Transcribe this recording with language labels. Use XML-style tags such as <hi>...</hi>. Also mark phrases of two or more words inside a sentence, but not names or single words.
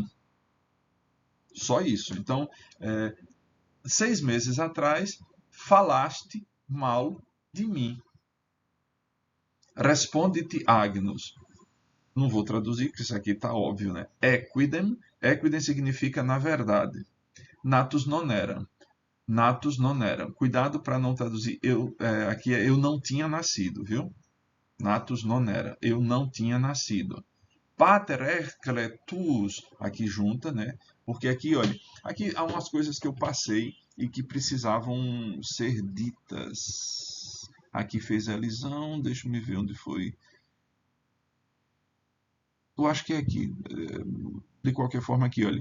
<pt>Só isso. Então, 6 meses atrás, falaste mal de mim. Responde-te Agnus. Não vou traduzir, porque isso aqui está óbvio, né? Equidem. Equidem significa na verdade.</pt> <la>Natus non eram. Natus non eram.</la> <pt>Cuidado para não traduzir. Aqui é eu não tinha nascido, viu?</pt> <la>Natus non era.</la> <pt>Eu não tinha nascido.</pt> <la>Pater ercle tuus.</la> <pt>Aqui junta, né? Porque aqui, olha, aqui há umas coisas que eu passei e que precisavam ser ditas. Aqui fez a lisão. Deixa eu ver onde foi. Eu acho que é aqui. De qualquer forma, aqui, olha.</pt>